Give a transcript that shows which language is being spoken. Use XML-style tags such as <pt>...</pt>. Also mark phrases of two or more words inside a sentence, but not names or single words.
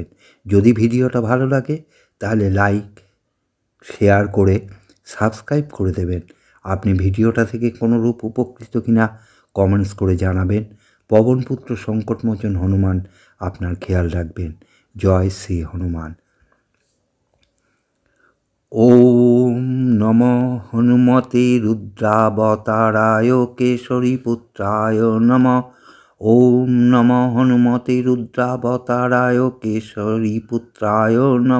<bn>যদি ভিডিওটা ভালো লাগে তাহলে</bn> <en>like share</en> <bn>করে সাবস্ক্রাইব করে দেবেন। আপনি ভিডিওটা থেকে কোনোরূপ উপকৃত কিনা কমেন্টস করে জানাবেন। পবনপুত্র সংকটমোচন হনুমান আপনার খেয়াল রাখবেন। জয় শ্রী হনুমান।</bn> <sa>ओम नमो हनुमते रुद्रावताराय केसरीपुत्राय नमः। ओम नमो हनुमते रुद्रावताराय केसरीपुत्राय नमः।</sa>